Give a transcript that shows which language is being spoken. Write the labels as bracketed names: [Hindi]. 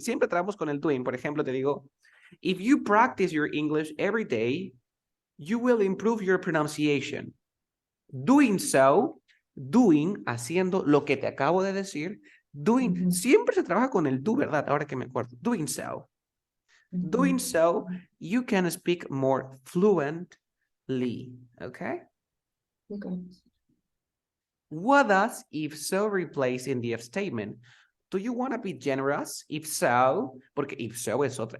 [Spanish] Siempre trabajamos con el doing. Por ejemplo, te digo, [English] if you practice your English every day, you will improve your pronunciation. [Spanish] Doing so, doing, haciendo lo que te acabo de decir, doing, siempre se trabaja con el do, ¿verdad? Ahora que me acuerdo, doing so. [English] Doing so, you can speak more fluently, okay? Okay. What does if so replace in the if statement? Do you want to be generous? [Spanish] If so, porque if so es otra.